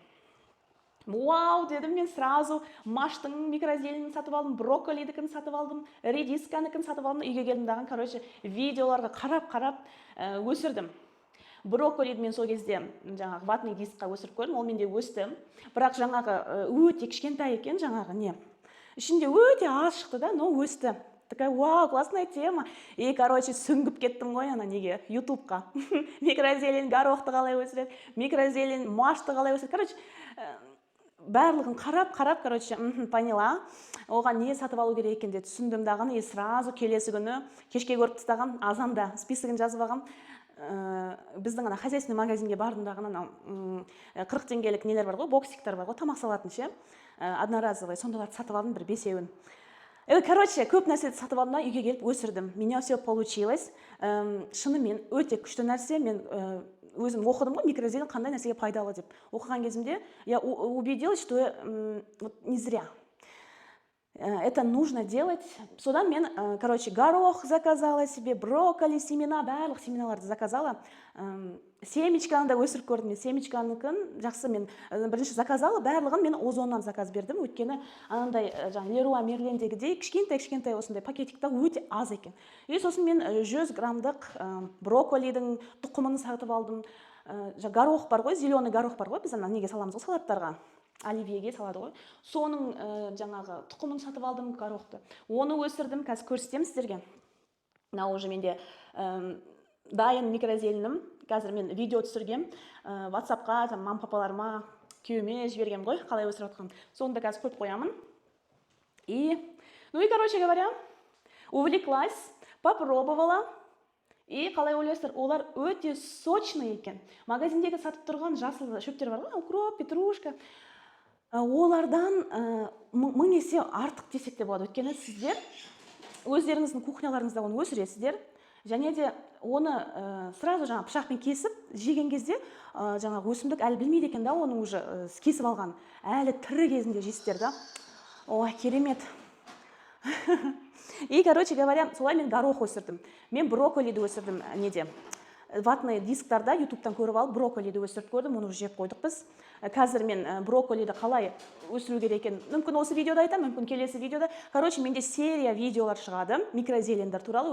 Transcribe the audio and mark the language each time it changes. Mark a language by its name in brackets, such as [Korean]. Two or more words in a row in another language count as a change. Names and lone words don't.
[Kazakh] Вау, дедім мен сразу маштың микрозеленін сатып алдым, брокколидікін сатып алдым, редисканікін сатып алдым, үйге келдім дағы, видеоларға қарап өсірдім. Брокколиді мен сол кезде жаңағы ватный дискқа өсіріп көрдім, ол менде өсті. Бірақ жаңағы өте кішкентай екен, жаңағы не. Ішінде өте аз шықты да, но өсті. [Russian] такая, вау, классная тема. И, [Kazakh] короче, сүңгіп кеттім ғой ана неге, ютубқа. Микрозелень горохты қалай өсіреді, микрозелень машты қалай өсіреді. Короче, барлығын қарап, короче, поняла. Оған не сатып алу керек екен деп түсіндім дағын. [Russian] И сразу [Kazakh] келесі күні кешке көріп тастағам, азанда списогін жазып алғам. Біздің ана хозяйственный магазинге бардым дағын, 40 теңгелік нелер бар ғой, боксиктер бар ғой, тамақ салатын ше. Одноразовый, сондайларды сатып алдым бір 5 еуін. Короче, көп нәрселерді сатып алдым да, үйге келіп өсірдім. [Russian] Меня все получилось. [Kazakh] Шынымен өте күшті нәрсе. Мен өзім оқыдым ғой, микрозелень қандай нәрсеге пайдалы деп. Оқыған кезімде [Russian] я убедилась, что не зря. Это нужно делать. [Kazakh] Содан мен, короче, [Russian] горох заказала себе, брокколи, семена, [Kazakh] барлық семеналарды заказала. Семечканы да өсіріп көрдім. Семечканыкын жақсы мен бірінші заказала, барлығын мен Озоннан заказ бердім. Өйткені анандай Леруа Мерлендегідей кішкентай осындай пакетикта өте аз екен. И сосын мен 100 граммдық брокколидің тұқымын сатып алдым. Горох бар ғой, [Russian] зеленый горох [Kazakh] бар ғой, біз ана неге саламыз ғой, салаттарға. Оливьеге салады ғой. Соның жаңағы тұқымын сатып алдым, горохты. Оны өсірдім, қазір көрсетемін сіздерге. Мына уже менде дайын микрозелінім. Қазір мен видео түсіргем. WhatsApp-қа, мам-папаларыма, күйеуіме жібергем ғой, қалай өсіріп жатқан. Соны да қазір қойып қоямын. [Russian] Ну и, короче говоря, увлеклась, попробовала. [Kazakh] И қалай ойлайсыздар, олар өте сочный екен. Магазиндегі сатып тұрған жасыл шөптер бар ғой, укроп, петрушка. Олардан 1000 есе артық десек те болады. Өйткені сіздер өздеріңіздің кухняларыңызда оны өсіресіздер. Және де оны сразу жаңа пышақпен кесіп, жеген кезде жаңағы өсімдік әлі білмейді екен да, оны уже кесіп алған. Әлі тірі кезінде жейсіздер да. Ой, керемет. [Russian] И, короче говоря, [Kazakh] солай мен горох өсірдім. Мен брокколиді өсірдім неде. Ватный дисктарда ютубтан көріп алып, брокколиді өсіріп көрдім, оны жеп қойдық біз. Қазір мен брокколиді қалай өсіру керек екен, мүмкін осы видеода айтам, мүмкін келесі видеода. Короче, менде серия видеолар шығады, микрозелендер туралы.